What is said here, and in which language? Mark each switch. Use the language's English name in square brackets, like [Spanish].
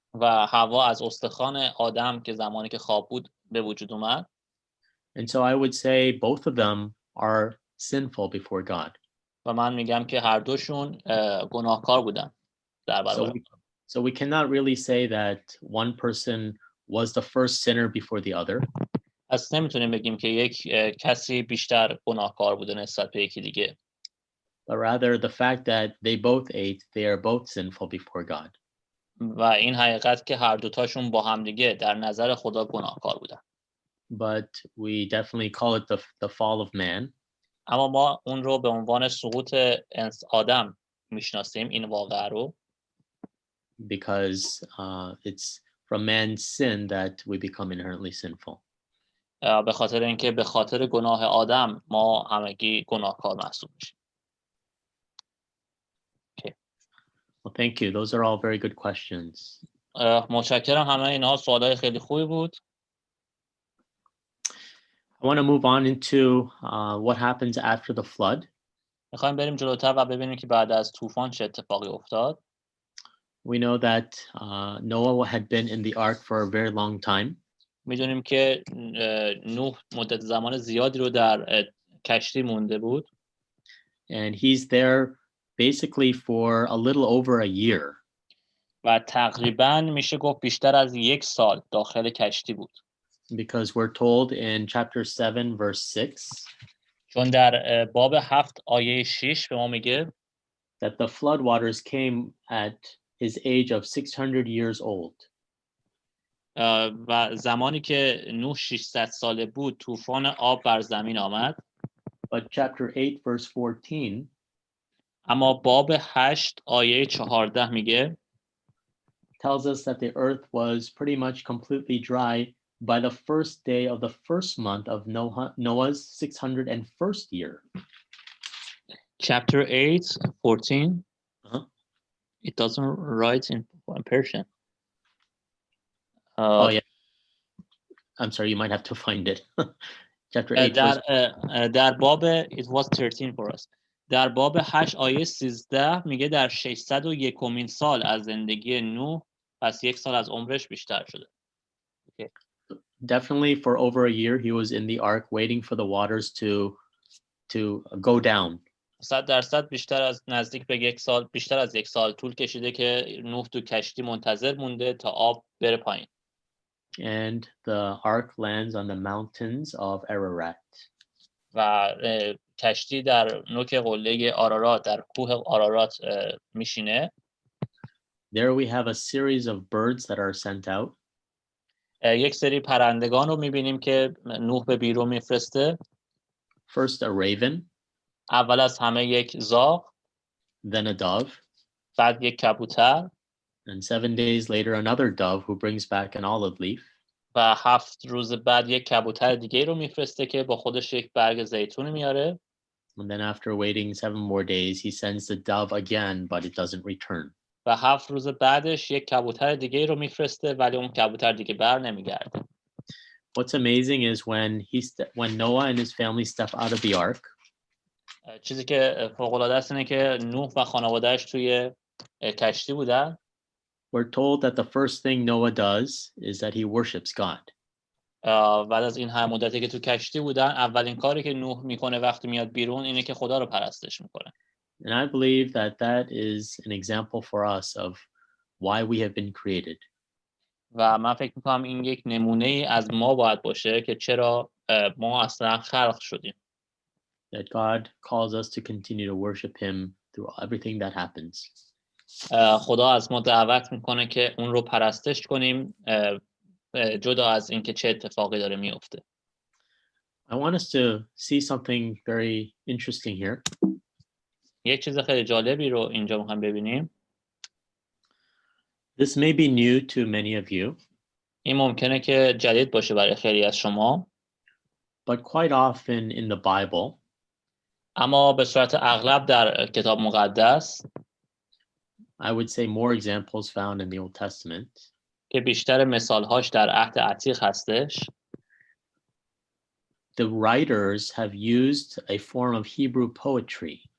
[Persian] و حوا از استخوان آدم که زمانی که خواب بود به وجود اومد. [English] And so I would say both of them are sinful before God. [Persian] و من میگم که هر دوشون گناهکار بودن در برابر. [English] So we cannot really say that one person was the first sinner before the other. [Persian] پس نمیتونیم بگیم که یک کسی بیشتر گناهکار بوده نسبت به یکی دیگه. [English] But rather the fact that they both ate, they are both sinful before God. [Persian] و این حقیقت که هر دوتاشون با هم دیگه در نظر خدا گناهکار بودن. [English] But we definitely call it the fall of man. [Persian] اما ما اون رو به عنوان سقوط آدم میشناسیم این واقعه رو. [English] Because it's from man's sin that we become inherently sinful. [Persian] به خاطر اینکه به خاطر گناه آدم ما همگی گناهکار محسوب میشیم. [English] Okay. Well, thank you. Those are all very good questions. [Persian] متشکرم. همه اینها سوالای خیلی خوبی بود. [English] I want to move on into what happens after the flood. [Persian] میخوایم بریم جلوتر و ببینیم که بعد از طوفان چه اتفاقی افتاد. [English] We know that Noah had been in the ark for a very long time. [Persian] میدونیم که نوح مدت زمان زیادی رو در کشتی مونده بود. [English] And he's there basically for a little over a year. [Persian] و تقریباً میشه گفت بیشتر از 1 سال داخل کشتی بود. [English] Because we're told in chapter 7 verse 6 [Persian] چون در باب 7 آیه 6 به ما میگه [English] that the flood waters came at his age of 600 years old. [Persian] و زمانی که نوح 600 ساله بود طوفان آب بر زمین آمد. [English] But chapter 8 verse 14 [Persian] اما باب 8 آیه 14 میگه [English] tells us that the earth was pretty much completely dry by the first day of the first month of Noah's 601st year. Chapter 8, 14. Uh-huh. It doesn't write in Persian. Oh yeah. I'm sorry, you might have to find it. Chapter 8 [Persian] در باب [English] it was 13 for us. [Persian] در باب 8 آیه 13 میگه در 601مین سال از زندگی نوح پس 1 سال از عمرش بیشتر شده. [English] Okay. Definitely for over a year he was in the ark waiting for the waters to go down. [Persian] 100% بیشتر از نزدیک به 1 سال بیشتر از 1 سال طول کشیده که نوح تو کشتی منتظر مونده تا آب بره پایین. [English] And the ark lands on the mountains of Ararat. [Persian] و کشتی در نوک قله آرارات در کوه آرارات میشینه. [English] There we have a series of birds that are sent out. [Persian] یک سری پرندگان رو میبینیم که نوح به بیرون میفرسته. [English] First a raven. [Persian] اول از همه یک زاغ. [English] Then a dove. [Persian] بعد یک کبوتر. [English] And 7 days later another dove who brings back an olive leaf. [Persian] و 7 روز بعد یک کبوتر دیگه رو میفرسته که با خودش یک برگ زیتون میاره. [English] And then after waiting 7 more days, he sends the dove again, but it doesn't return. [Persian] و 7 روز بعدش یک کبوتر دیگه رو میفرسته ولی اون کبوتر دیگه بر نمیگرده. [English] What's amazing is when Noah and his family step out of the ark, [Persian] چیزی که فوق العاده است اینه که نوح و خانواده‌اش توی کشتی بودن. [English] we're told that the first thing Noah does is that he worships God. [Persian] بعد از این همه مدتی که تو کشتی بودن اولین کاری که نوح میکنه وقتی میاد بیرون اینه که خدا رو پرستش میکنه. [English] And I believe that is an example for us of why we have been created. [Persian] و من فکر میکنم این یک نمونه ای از ما باید باشه که چرا ما اصلا خلق شدیم. [English] That God calls us to continue to worship him through everything that happens. [Persian] خدا از ما دعوت میکنه که اون رو پرستش کنیم جدا از اینکه چه اتفاقی داره میفته. [English] I want us to see something very interesting here. [Persian] یک چیز خیلی جالبی رو اینجا میخوایم ببینیم. [English] This may be new to many of you. [Persian] این ممکنه که جدید باشه برای خیلی از شما. [English] But quite often in the Bible, [Persian] اما به صورت اغلب در کتاب مقدس [English] I would say more examples found in the Old Testament. [Persian] که بیشتر مثالهاش در عهد عتیق هستش. [English] The writers have used a form of Hebrew poetry.